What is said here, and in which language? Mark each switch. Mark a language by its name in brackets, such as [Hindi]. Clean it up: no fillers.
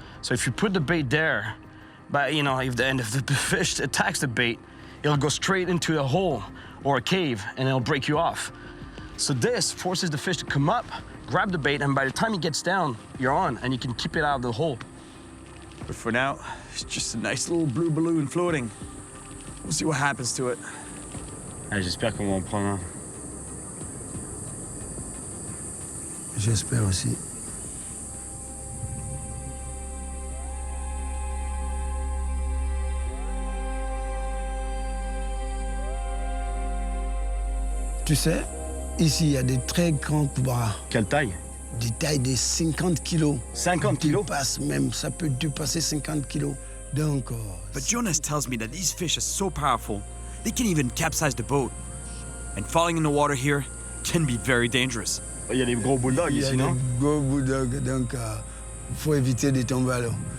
[English] So if you put the bait there, but if the fish attacks the bait, it'll go straight into a hole or a cave, and it'll break you off. So this forces the fish to come up, grab the bait, and by the time it gets down, you're on, and you can keep it out of the hole. But for now, it's just a nice little blue balloon floating. We'll see what happens to it. [French] J'espère qu'on va en prendre un. J'espère aussi. Tu sais, ici, il y a des très grands coubaras. Quelle taille? Des tailles de 50 kilos. 50 kilos? Ça peut dépasser 50 kilos. Donc... [English] But Jonas tells me that these fish are so powerful, they can even capsize the boat. And falling in the water here can be very dangerous. [French] Il y a des gros bulldogs ici, non? Des gros bulldogs, donc faut éviter de tomber à l'eau.